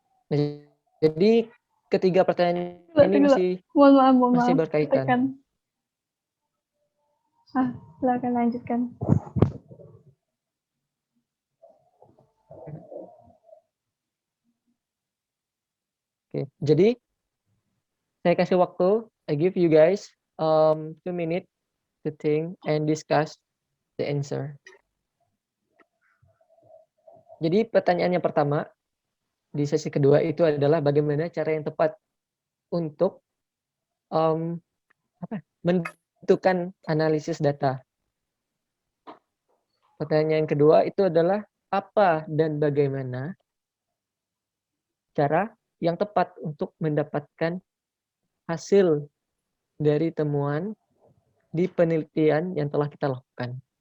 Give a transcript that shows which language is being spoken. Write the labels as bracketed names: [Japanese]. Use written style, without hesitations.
[Indonesian] Nah, jadi ketiga pertanyaan ini masih berkaitan. Silakan lanjutkan. Oke, jadi saya kasih waktu. [English] I give you guys 2 minutes to think and discuss the answer. [Indonesian] Jadi pertanyaan yang pertama di sesi kedua itu adalah bagaimana cara yang tepat untuk menentukan analisis data. Pertanyaan yang kedua itu adalah apa dan bagaimana cara yang tepat untuk mendapatkan hasil dari temuan di penelitian yang telah kita lakukan.